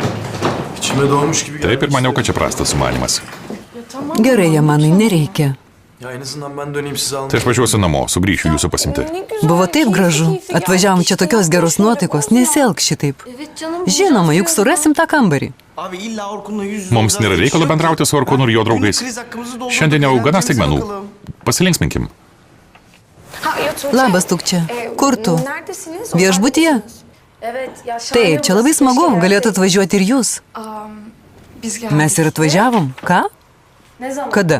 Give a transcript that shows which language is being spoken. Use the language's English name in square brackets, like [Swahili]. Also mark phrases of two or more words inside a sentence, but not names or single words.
[Turkish] İçime doğmuş gibi [Lithuanian] Taip ir maniau, kad čia prastas sumanimas. Gerai, Jamanai, nereikia. [Turkish] Ya en azından ben döneyim sizi almaya. [Lithuanian] Tai aš važiuosiu namo, sugrįšiu jūsų pasimti. Buvo taip gražu. Atvažiavom čia tokios geros nuotaikos, nesielk šitaip. Žinoma, juk surasim tą kambarį. [Turkish] Abi illa Orkun'la yüz yüze [Lithuanian] Mums nėra reikalo bendrauti su Orkūnu ir jo draugais. [Turkish] Kriz hakkımızı doldurduk. [Lithuanian] Šiandien jau gana staigmenų. [Turkish] Bakalım. [Lithuanian] Pasilinksminkim. Labas, Tukčia. Kur tu? Viešbutyje? Taip, čia labai smagu, galėtų atvažiuoti ir jūs. Mes ir atvažiavom. Ką? Kada?